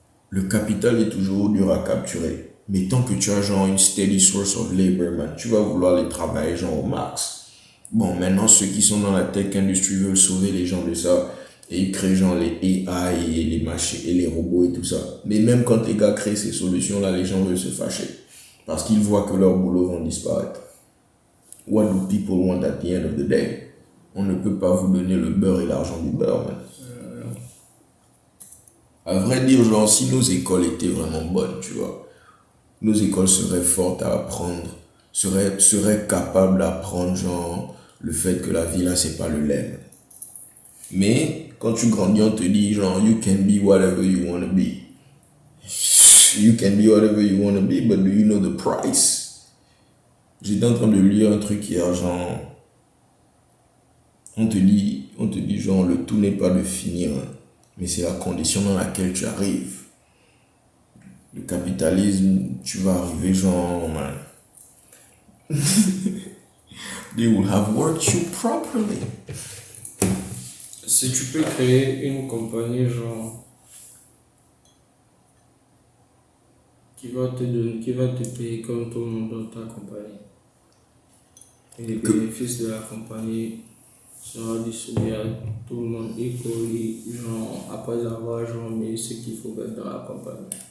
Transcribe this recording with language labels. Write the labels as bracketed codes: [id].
[fr] Le capital est toujours dur à capturer. Mais tant que tu as genre une [en] steady source of labor, [fr] man, tu vas vouloir les travailler genre au max. Bon, maintenant, ceux qui sont dans la tech industry veulent sauver les gens de ça. Et ils créent genre les AI et les machines et les robots et tout ça. Mais même quand les gars créent ces solutions-là, les gens veulent se fâcher. Parce qu'ils voient que leurs boulots vont disparaître. [en] What do people want at the end of the day? [fr] On ne peut pas vous donner le beurre et l'argent du beurre, man. À vrai dire, genre, si nos écoles étaient vraiment bonnes, tu vois, nos écoles seraient fortes à apprendre, seraient capables d'apprendre, genre, le fait que la vie, là, c'est pas le lait, man. Mais, quand tu grandis, on te dit, genre, [en] you can be whatever you want to be. You can be whatever you want to be, but do you know the price? [fr] J'étais en train de lire un truc hier, genre, on te dit, genre, le tout n'est pas de finir, hein, mais c'est la condition dans laquelle tu arrives. Le capitalisme, tu vas arriver, genre, man. [en] They will have worked you properly. [fr] Si tu peux créer une compagnie, genre, qui va te payer comme tout le monde dans ta compagnie. Et les bénéfices de la compagnie seront distribués à tout le monde équally, genre, après avoir genre, mis ce qu'il faut mettre dans la compagnie.